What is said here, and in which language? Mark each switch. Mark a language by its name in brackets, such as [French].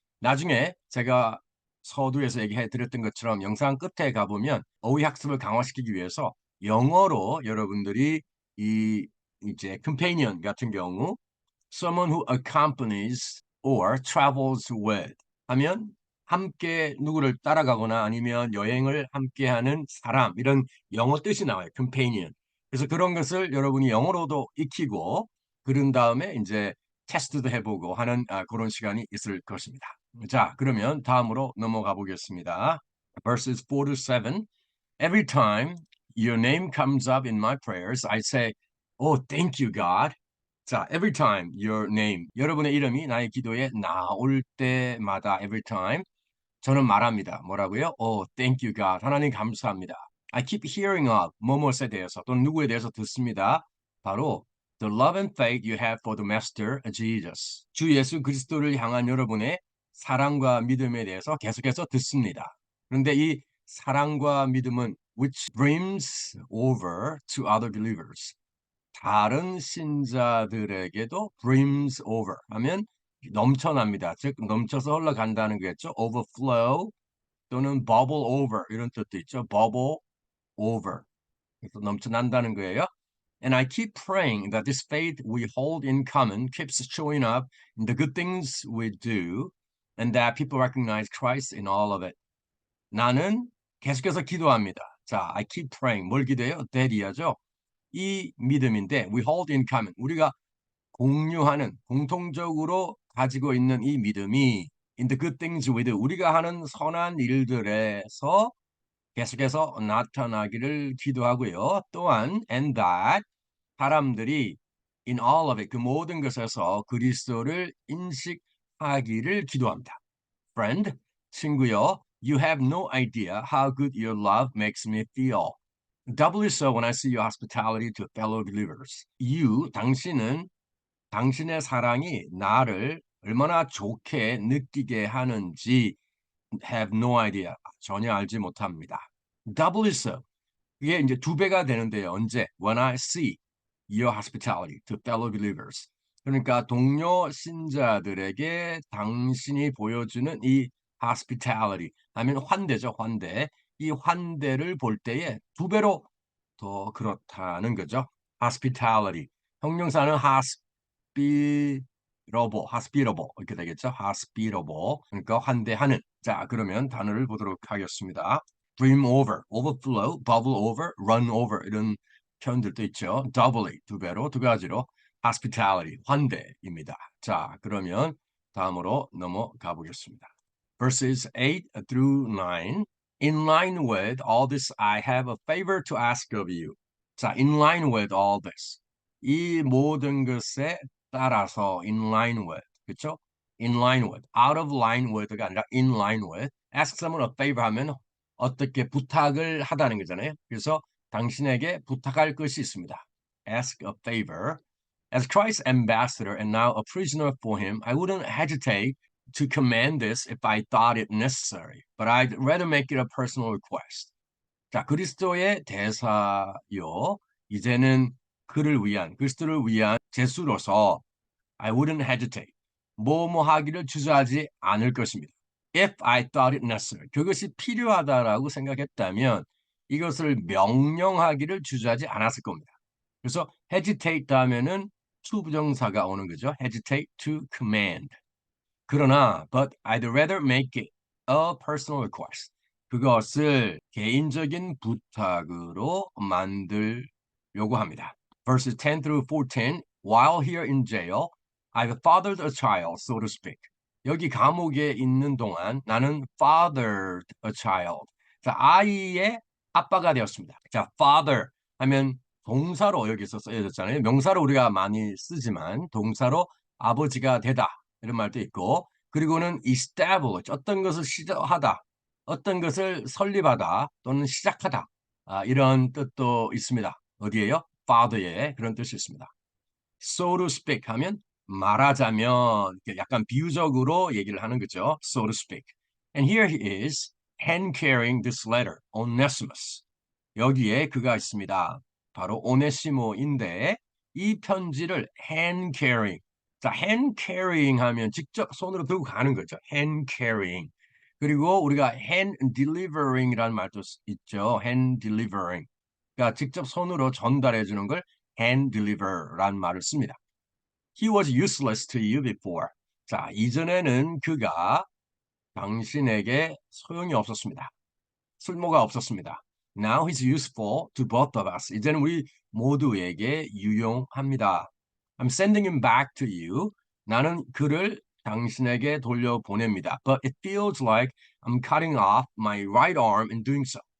[Korean] 나중에 제가 서두에서 얘기해 드렸던 것처럼 영상 끝에 가보면 어휘 학습을 강화시키기 위해서 영어로 여러분들이 이 이제 companion 같은 경우 [English] someone who accompanies or travels with [Korean] 하면 함께 누구를 따라가거나 아니면 여행을 함께하는 사람 이런 영어 뜻이 나와요. [English] companion. [Korean] 그래서 그런 것을 여러분이 영어로도 익히고 그런 다음에 이제 테스트도 해보고 하는 그런 시간이 있을 것입니다. 자, 그러면 다음으로 넘어가 보겠습니다. [English] Verses 4 to 7. Every time your name comes up in my prayers, I say, "Oh, thank you, God." [Korean] 자, [English] every time your name, [Korean] 여러분의 이름이 나의 기도에 나올 때마다 every time 저는 말합니다. 뭐라고요? [English] Oh, thank you, God. [Korean] 하나님 감사합니다. [English] I keep hearing of [Korean] 뭐뭐에 대해서 또는 누구에 대해서 듣습니다. [English] 바로 the love and faith you have for the Master Jesus. [Korean] 주 예수 그리스도를 향한 여러분의 사랑과 믿음에 대해서 계속해서 듣습니다. 그런데 이 사랑과 믿음은 [English] which brims over to other believers. [Korean] 다른 신자들에게도 brims over 하면 넘쳐납니다. 즉 넘쳐서 흘러간다는 거겠죠. overflow 또는 bubble over 이런 뜻도 있죠. [English] bubble over. [Korean] 그래서 넘쳐난다는 거예요. [English] And I keep praying that this faith we hold in common keeps showing up in the good things we do and that people recognize Christ in all of it. [Korean] 나는 계속해서 기도합니다. 자, [English] I keep praying. [Korean] 뭘 기도해요? 대리하죠. 이 믿음인데 [English] we hold in common. [Korean] 우리가 공유하는 공통적으로 가지고 있는 이 믿음이 [English] in the good things we do. [Korean] 우리가 하는 선한 일들에서 계속해서 나타나기를 기도하고요. 또한 and that 사람들이 [English] in all of it [Korean] 그 모든 것에서 그리스도를 인식하기를 기도합니다. [English] Friend, [Korean] 친구요, [English] you have no idea how good your love makes me feel. Doubly so when I see your hospitality to fellow believers. [Korean] 당신은 당신의 사랑이 나를 얼마나 좋게 느끼게 하는지 [English] have no idea. [Korean] 전혀 알지 못합니다. [English] Doubly so. [Korean] 이게 이제 두 배가 되는데요. 언제? [English] When I see your hospitality to fellow believers. [Korean] 그러니까 동료 신자들에게 당신이 보여주는 이 hospitality 하면 환대죠, 환대. 이 환대를 볼 때에 두 배로 더 그렇다는 거죠. hospitality. 형용사는 hospitable 이렇게 되겠죠. hospitable. 그러니까 환대하는. 자, 그러면 단어를 보도록 하겠습니다. [English] brim over, overflow, bubble over, run over [Korean] 이런 표현들도 있죠. [English] doubly [Korean] 두 배로 두 가지로 hospitality, 환대입니다. 자, 그러면 다음으로 넘어가 보겠습니다. [English] Verses 8 through 9. In line with all this, I have a favor to ask of you. 자, in line with all this. [Korean] 이 모든 것에 따라서 [English] in line with. 그렇죠? in line with. out of line with가 아니라 in line with. ask someone a favor [Korean] 하면 어떻게 부탁을 하다는 거잖아요. 그래서 당신에게 부탁할 것이 있습니다. [English] ask a favor. As Christ's ambassador and now a prisoner for him, I wouldn't hesitate to command this if I thought it necessary, but I'd rather make it a personal request. [Korean] 자, 그리스도의 대사요. 이제는 그리스도를 위한 제수로서 [English] I wouldn't hesitate. [Korean] 뭐뭐 하기를 주저하지 않을 것입니다. [English] If I thought it necessary. [Korean] 그것이 필요하다라고 생각했다면 이것을 명령하기를 주저하지 않았을 겁니다. 그래서 hesitate 하면은 to 부정사가 오는 거죠. [English] hesitate to command. 그러나 but I'd rather make it a personal request. [Korean] 그것을 개인적인 부탁으로 만들려고 합니다. [English] Verses 10 through 14. While here in jail, I've fathered a child, so to speak. [Korean] 여기 감옥에 있는 동안 나는 [English] fathered a child. [Korean] 자, 아이의 아빠가 되었습니다. 자, father 하면 동사로 여기서 쓰여졌잖아요. 명사로 우리가 많이 쓰지만 동사로 아버지가 되다 이런 말도 있고 그리고는 establish 어떤 것을 시작하다 어떤 것을 설립하다 또는 시작하다 이런 뜻도 있습니다. 어디에요? father의 그런 뜻이 있습니다. [English] so to speak [Korean] 하면 말하자면 약간 비유적으로 얘기를 하는 거죠. [English] so to speak. And here he is hand carrying this letter, Onesimus. [Korean] 여기에 그가 있습니다. 바로 오네시모인데 이 편지를 [English] hand carrying. [Korean] 자, [English] hand carrying [Korean] 하면 직접 손으로 들고 가는 거죠. hand carrying. 그리고 우리가 hand delivering이라는 말도 있죠. [English] hand delivering. [Korean] 그러니까 직접 손으로 전달해 주는 걸 hand deliver라는 말을 씁니다. [English] He was useless to you before. [Korean] 자, 이전에는 그가 당신에게 소용이 없었습니다. 쓸모가 없었습니다. [English] Now he's useful to both of us. [Korean] 이제는 우리 모두에게 유용합니다. [English] I'm sending him back to you. [Korean] 나는 그를 당신에게 돌려보냅니다. [English] But it feels like I'm cutting off my right arm in doing so.